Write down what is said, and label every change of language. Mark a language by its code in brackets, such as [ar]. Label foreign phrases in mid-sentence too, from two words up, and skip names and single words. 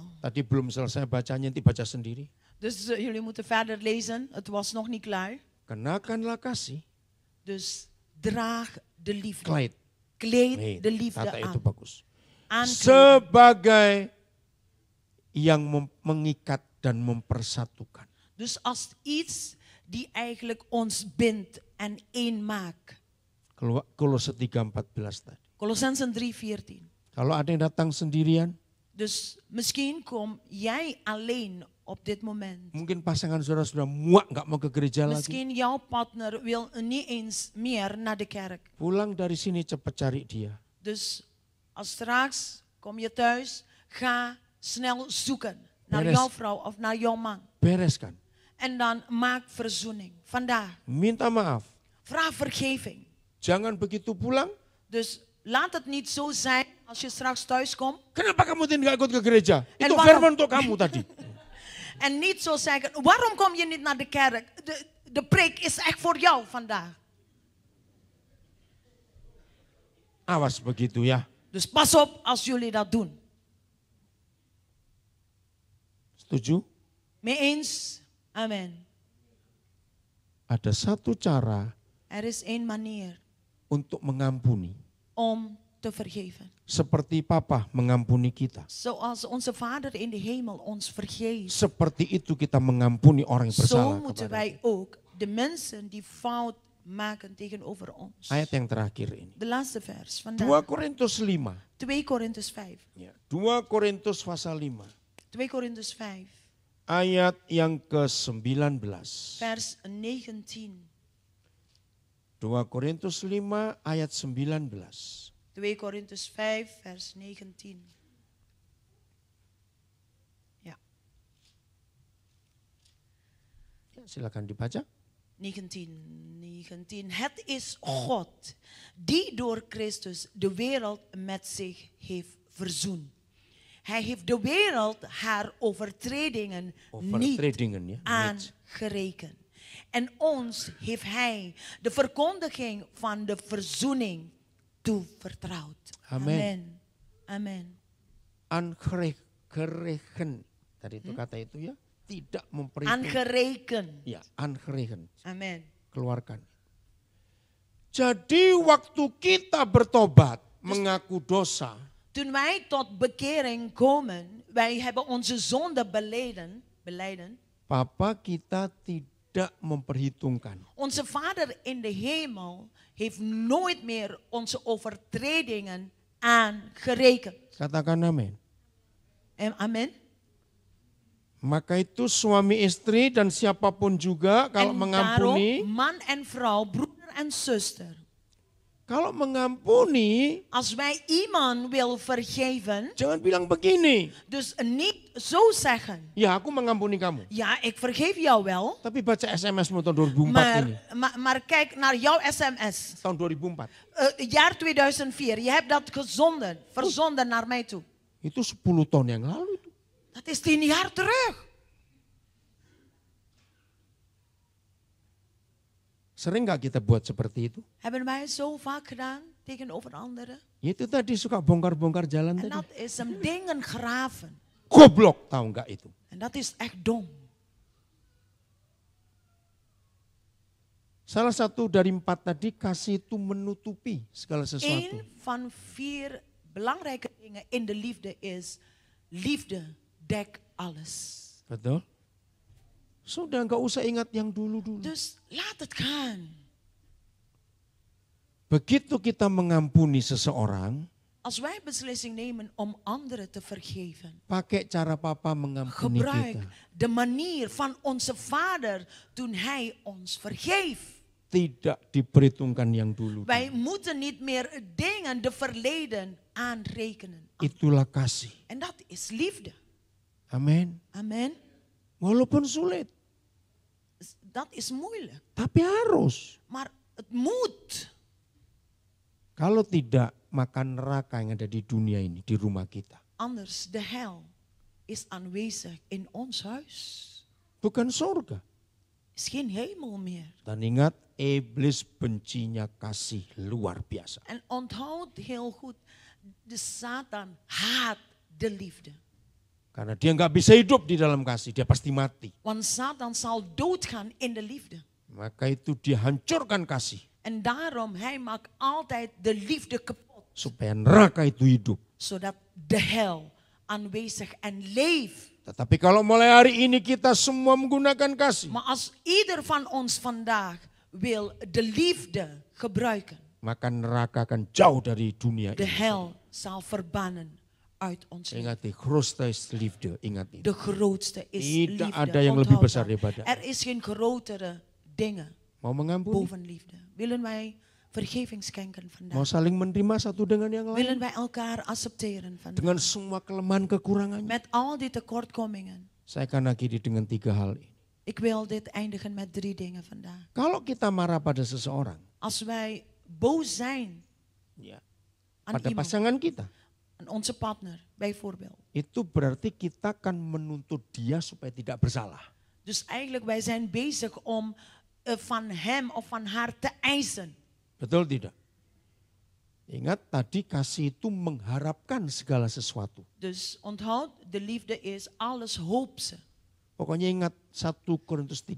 [id] Tadi belum selesai bacanya, nanti baca sendiri. [nl] Dus jullie moeten verder lezen. Het was nog niet klaar. [id] Kenakanlah kasih. [nl] Dus draag de liefde. Kleid. Kleed de liefde [id] Kata itu [nl] aan. [id] bagus. [nl] Aankleden. [id] Sebagai yang mengikat dan mempersatukan. [nl] Dus als iets die eigenlijk ons bindt en één maakt. [id] Kolose 3:14 tadi. [nl] Kolossenzen 3:14. [id] Kalau ada yang datang sendirian, [nl] Dus misschien kom jij alleen op dit moment. [id] mungkin pasangan saudara sudah muak nggak mau ke gereja lagi. [nl] Misschien jouw partner wil niet eens meer naar de kerk. [id] Pulang dari sini cepat cari dia. [nl] Dus als straks kom je thuis, ga snel zoeken naar [id] Beres. [nl] jouw vrouw of naar jouw man. [id] Bereskan. [nl] En dan maak verzoening. Vandaag. [id] Minta maaf. [nl] Vraag vergeving. [id] Jangan begitu pulang. [nl] Dus laat het niet zo zijn als je straks thuis komt. [id] Kenapa kamu tidak ikut ke gereja? [nl] En [id] Itu [nl] waarom? [id] firman untuk kamu tadi. [nl] En niet zo zeggen, waarom kom je niet naar de kerk? De preek is echt voor jou vandaag. [id] Awas begitu ya. [nl] Dus pas op als jullie dat doen. [id] Setuju? [nl] Mee eens? Amen. [id] Ada satu cara [nl] Er is één manier [id] untuk mengampuni. [nl] om te vergeven. [id] Seperti Papa mengampuni kita. [nl] Zoals onze Vader in de hemel ons vergeeft. [id] Seperti itu kita mengampuni orang yang [nl] Zo [id] bersalah [nl] moeten [id] kepada [nl] wij [id] kita. [nl] ook de mensen die fout maken tegenover ons. [id] Ayat yang terakhir ini. [nl] De laatste vers 2 vandaag. [id] Korintus 5. 2 Korintus 5. Ya, 2 Korintus pasal 5. 2 Korintus 5. Ayat yang ke-19. [nl] Vers 19. [id] 2 Korintus 5 ayat 19. [nl] 2 Korintus 5 vers 19. Ja, [id] Ya, silakan dibaca. 19. [nl] Het is God die door Christus de wereld met zich heeft verzoend. Hij heeft de wereld haar overtredingen Overtredingen, niet ja, aangerekend. En ons heeft hij de verkondiging van de verzoening toevertrouwd. Amen. Amen. Aangeregen. [id] Tadi itu kata itu ya. Tidak memperhitungkan. [nl] Aangerekend. [id] Ya, aangeregen. Amen. Keluarkan. Jadi waktu kita bertobat, mengaku dosa. [nl] Toen wij tot bekering komen, wij hebben onze zonde belijden. [id] Papa kita tidak memperhitungkan. [nl] Onze Vader in de hemel heeft nooit meer onze overtredingen aangerekend. [id] Katakan amin. Amen. Maka itu suami istri dan siapapun juga kalau [nl] En [id] mengampuni. [nl] daarom, man en vrouw, broeder en zuster. [id] Kalau mengampuni, [nl] Als wij iemand wil vergeven, [id] jangan bilang begini. [nl] dus niet zo zeggen. [id] Ya aku mengampuni kamu. [nl] Ja, ik vergeef jou wel. [id] Tapi baca SMS-mu tahun 2004 ini. [nl] Maar kijk naar jouw sms. [id] Tahun 2004. [nl] Jaar 2004. Je hebt dat verzonden naar mij toe. [id] Itu 10 tahun yang lalu itu. [nl] Dat is 10 jaar terug. [id] Sering gak kita buat seperti itu? [nl] Hebben wij zo vaak gedaan tegenover anderen? [id] Ya itu tadi suka bongkar-bongkar jalan [nl] En [id] tadi. [nl] dat is hem dingen graven. [id] Goblok, tahu nggak itu? [nl] En dat is echt dom. [id] Salah satu dari 4 tadi, kasih itu menutupi segala sesuatu. [nl] Eén van 4 belangrijke dingen in de liefde is, liefde dekt alles. [id] Betul? Sudah nggak usah ingat yang dulu-dulu. [nl] Dus laat het gaan. [id] Begitu kita mengampuni seseorang, [nl] Als wij beslissing nemen om anderen te vergeven, [id] pakai cara Papa mengampuni [nl] gebruik [id] kita. [nl] de manier van onze Vader toen Hij ons vergeeft. [id] Tidak diperhitungkan yang dulu. [nl] Wij moeten niet meer dingen, de verleden, aanrekenen. [id] Itulah kasih. [nl] En dat is liefde. [id] Amin. [nl] Amen. [id] Walaupun sulit, [nl] Dat is moeilijk. [id] tapi harus. [nl] Maar het moet. [id] Kalau tidak, maka neraka yang ada di dunia ini, di rumah kita. [nl] Anders, de hel is aanwezig in ons huis. [id] Bukan surga. [nl] Is geen hemel meer. [id] Dan ingat, iblis bencinya kasih luar biasa. [nl] En onthoud heel goed, de Satan haat de liefde. [id] Karena dia nggak bisa hidup di dalam kasih, dia pasti mati. [nl] Want Satan zal doodgaan in de liefde. [id] Maka itu dia hancurkan kasih. [nl] En daarom, hij maakt altijd de liefde kapot. [id] Supaya neraka itu hidup. [nl] Zodat de hel aanwezig en leeft. [id] Tetapi kalau mulai hari ini kita semua menggunakan kasih. [nl] Maar als ieder van ons vandaag wil de liefde gebruiken, [id] Maka neraka akan jauh dari dunia [nl] de [id] ini. [nl] hel zal verbannen uit ons leven. Ingat, de grootste is liefde. [id] Ingat itu. [nl] De grootste is [id] Tidak [nl] liefde. [id] ada yang [nl] Onthoud [id] lebih besar [nl] dat. [id] daripada. [nl] Er is geen grotere dingen [id] Mau mengampuni? [nl] boven liefde. Willen wij vergeving schenken [id] Mau [nl] vandaag? [id] saling menerima satu dengan yang lain? [nl] Willen wij elkaar accepteren vandaag? [id] Dengan semua kelemahan kekurangannya. [nl] Met al die tekortkomingen. [id] Saya akan akhiri dengan 3 hal ini. [nl] Ik wil dit eindigen met 3 dingen vandaag. [id] Kalau kita marah pada seseorang, [nl] Als wij boos zijn [id] ya, [nl] aan [id] pada [nl] iemand, [id] pasangan kita, [nl] aan onze partner bijvoorbeeld. [id] itu berarti kita akan menuntut dia supaya tidak bersalah. [nl] Dus eigenlijk wij zijn bezig om van hem of van haar te eisen. [id] Betul tidak? Ingat tadi kasih itu mengharapkan segala sesuatu. [nl] Dus onthoud, de liefde is alles hoop ze. [id] Pokoknya ingat 1 Korintus 13